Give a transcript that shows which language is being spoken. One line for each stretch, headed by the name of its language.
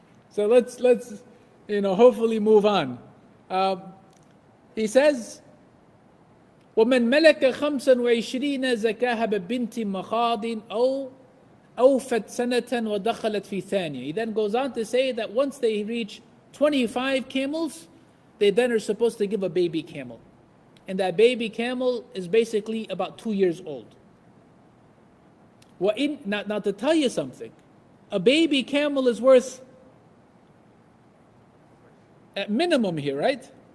English: So let's hopefully move on. He says,
Arabic: ومن ملك 25 زكاها ببنت مخاض أو أوفت سنة ودخلت في ثانية.
English: He then goes on to say that once they reach 25 camels, they then are supposed to give a baby camel. And that baby camel is basically about 2 years old. Now to tell you something, a baby camel is worth, at minimum here, right?